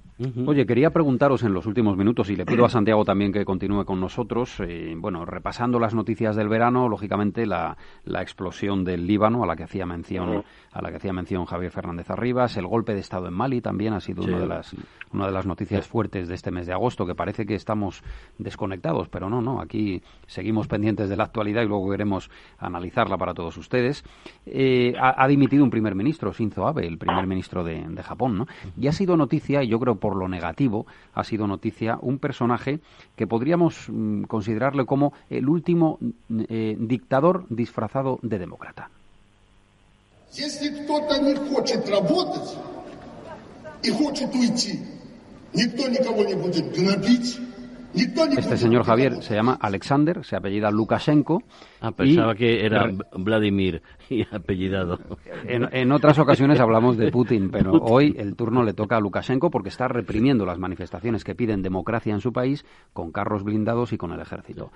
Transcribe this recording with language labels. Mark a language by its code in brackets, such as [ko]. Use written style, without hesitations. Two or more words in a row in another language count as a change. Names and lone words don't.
[es] Oye, quería preguntaros en los últimos minutos, y le pido a Santiago también que continúe con nosotros, repasando las noticias del verano, lógicamente la explosión del Líbano a la que hacía mención Javier Fernández Arribas, el golpe de Estado en Mali también ha sido una de las noticias fuertes de este mes de agosto, que parece que estamos desconectados, pero no, aquí seguimos pendientes de la actualidad y luego queremos analizarla para para todos ustedes. Ha dimitido un primer ministro, Shinzo Abe, el primer ministro de Japón, ¿no? Y ha sido noticia, y yo creo por lo negativo, ha sido noticia un personaje que podríamos considerarle como el último dictador disfrazado de demócrata. [ru] Если кто-то не хочет работать и хочет уйти, никто никого не будет гнобить. [es] Este señor Javier se llama Alexander, se apellida Lukashenko. Pensaba que era Vladimir y apellidado. En otras ocasiones hablamos de Putin, pero hoy el turno le toca a Lukashenko porque está reprimiendo las manifestaciones que piden democracia en su país con carros blindados y con el ejército.